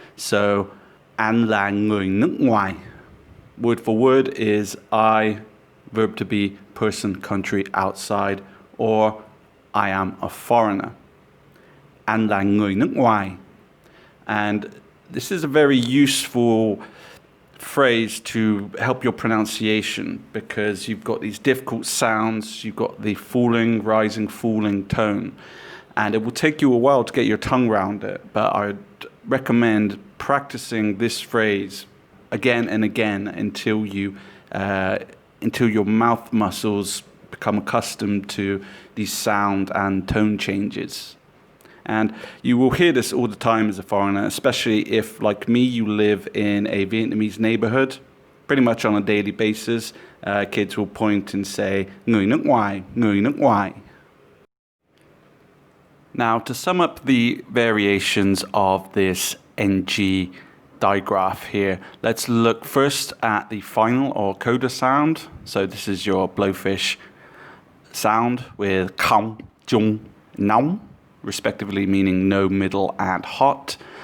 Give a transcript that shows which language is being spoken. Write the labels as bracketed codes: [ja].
[vi] So, anh là người nước ngoài. [en] Word for word is I, verb to be, person, country, outside, or I am a foreigner. [vi] Anh là người nước ngoài. [en] And this is a very useful phrase to help your pronunciation, because you've got these difficult sounds, you've got the falling, rising, falling tone, and it will take you a while to get your tongue around it. But I'd recommend practicing this phrase again and again until your mouth muscles become accustomed to these sound and tone changes. And you will hear this all the time as a foreigner, especially if, like me, you live in a Vietnamese neighborhood. Pretty much on a daily basis, kids will point and say, [vi] người nước ngoài, người nước ngoài. [en] Now, to sum up the variations of this NG digraph here, let's look first at the final or coda sound. So this is your Blowfish sound with không, chung, nóng, respectively meaning no, middle, and hot.